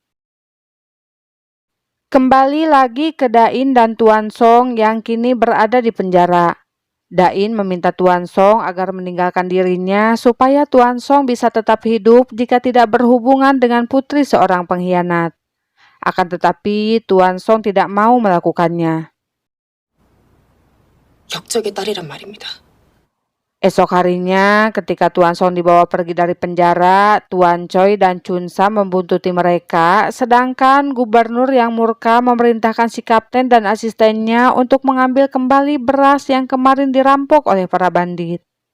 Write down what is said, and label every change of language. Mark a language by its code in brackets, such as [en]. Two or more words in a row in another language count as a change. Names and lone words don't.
[id] Kembali lagi ke Dain dan Tuan Song yang kini berada di penjara. Dain meminta Tuan Song agar meninggalkan dirinya supaya Tuan Song bisa tetap hidup jika tidak berhubungan dengan putri seorang pengkhianat. Akan tetapi Tuan Song tidak mau melakukannya. [ko] 역적의 딸이란 말입니다. [id] Esok harinya, ketika Tuan Song dibawa pergi dari penjara, Tuan Choi dan Chun Sam membuntuti mereka, sedangkan gubernur yang murka memerintahkan si kapten dan asistennya untuk mengambil kembali beras yang kemarin dirampok oleh para bandit.